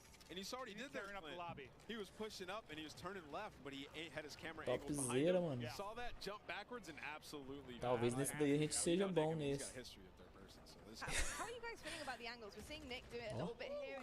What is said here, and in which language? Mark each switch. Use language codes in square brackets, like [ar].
[en] And you saw what he did there. He was pushing up and he was turning left, but he had his camera angled behind him. [pt] Mano. [en] You saw that jump backwards and absolutely. [pt] Talvez nesse daí a gente seja bom nesse. [en] How are you guys feeling about the angles? We're seeing Nick do it a little bit here.